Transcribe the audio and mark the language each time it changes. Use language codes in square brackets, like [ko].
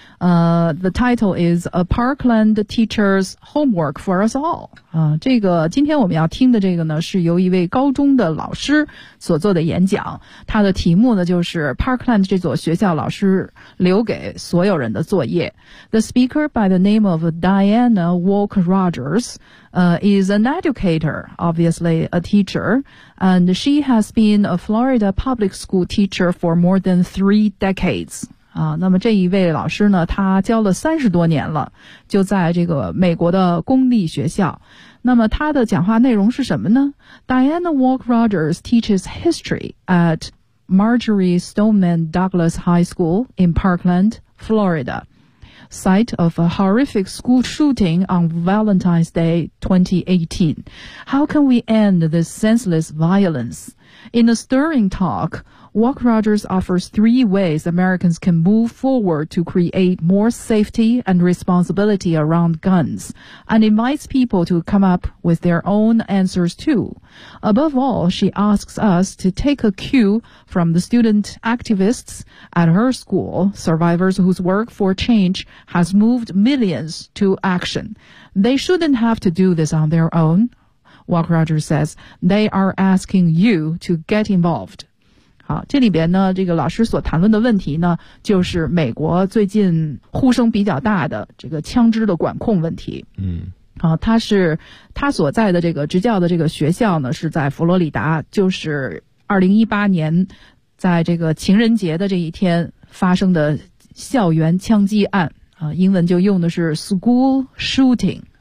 [en] The title is A Parkland Teacher's Homework for Us All. [zh] 这个今天我们要听的这个呢，是由一位高中的老师所做的演讲。他的题目呢，就是 Parkland 这所学校老师留给所有人的作业。 [en] The speaker by the name of Diana Walker Rogers, is an educator, obviously a teacher, and she has been a Florida public school teacher for more than 3 decades. [zh] 那么这一位老师呢，他教了30多年了，就在这个美国的公立学校。那么他的讲话内容是什么呢？ [en] Diana Walker Rogers teaches history at Marjorie Stoneman Douglas High School in Parkland, Florida, site of a horrific school shooting on Valentine's Day 2018. How can we end this senseless violence? In a stirring talk,Walk Rogers offers 3 ways Americans can move forward to create more safety and responsibility around guns, and invites people to come up with their own answers too. Above all, she asks us to take a cue from the student activists at her school, survivors whose work for change has moved millions to action. They shouldn't have to do this on their own, Walk Rogers says. They are asking you to get involved. [zh] 好，这里边呢，这个老师所谈论的问题呢，就是美国最近呼声比较大的这个枪支的管控问题。嗯，好，他所在的这个执教的这个学校呢，是在佛罗里达，就是2018年在这个情人节的这一天发生的校园枪击案啊，英文就用的是 [en] school shooting。